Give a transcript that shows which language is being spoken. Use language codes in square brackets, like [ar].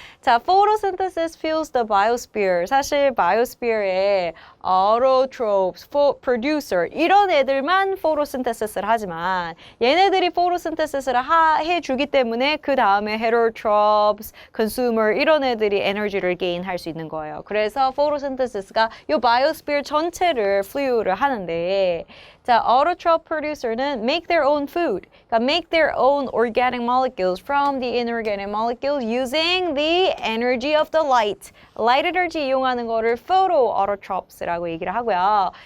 [ko] 자, [en] photosynthesis fuels the biosphere. [ko] 사실 biosphere에 autotrophs, producer 이런 애들만 photosynthesis를 하지만 얘네들이 photosynthesis를 해주기 때문에 그 다음에 heterotrophs, consumer 이런 애들이 에너지를 gain할 수 있는 거예요. 그래서 photosynthesis가 이 biosphere 전체를 fuel을 하는데 자, autotroph producer는 [en] make their own food. [ko] 그러니까 [en] make their own organic molecules from the inorganic molecules using the energy of the light. [ko] light energy 이용하는 거를 photoautotrophs라고 얘기를 하고요.